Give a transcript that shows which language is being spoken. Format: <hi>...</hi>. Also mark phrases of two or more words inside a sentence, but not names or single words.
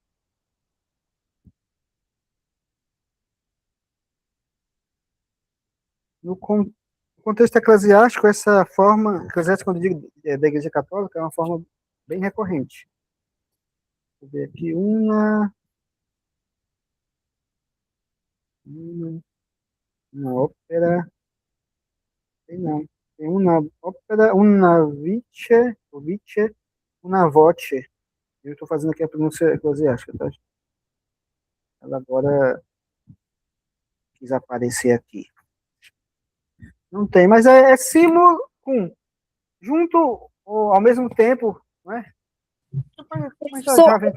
<pt>No contexto eclesiástico, essa forma, eclesiástica, quando eu digo da Igreja Católica, é uma forma bem recorrente. Vou ver aqui, uma ópera, tem não. Tem uma ópera,</pt> <la>una vice, una voce.</la> <pt>Eu estou fazendo aqui a pronúncia eclesiástica, tá? Ela agora quis aparecer aqui. Não tem, mas é simul com, junto ou ao mesmo tempo, não é? Mas já vem</pt>